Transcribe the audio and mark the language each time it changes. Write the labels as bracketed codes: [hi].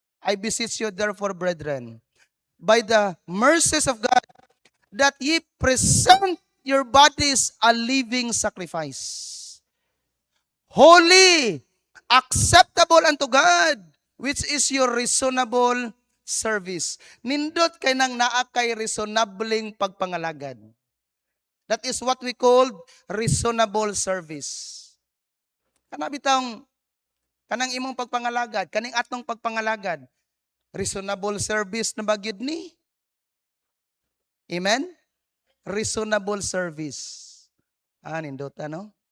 [en] I beseech you therefore, brethren, by the mercies of God, that ye present your bodies a living sacrifice, holy, acceptable unto God, which is your reasonable service. [ceb] Nindot kay nang naa kay reasonabling pagpangalagad. [en] That is what we call reasonable service. [ceb] Kana bitang kanang imong pagpangalagad, kaning atong pagpangalagad, [en] reasonable service [ceb] na bagyod ni. Amen? [en] Reasonable service. [ceb] Nindot ano?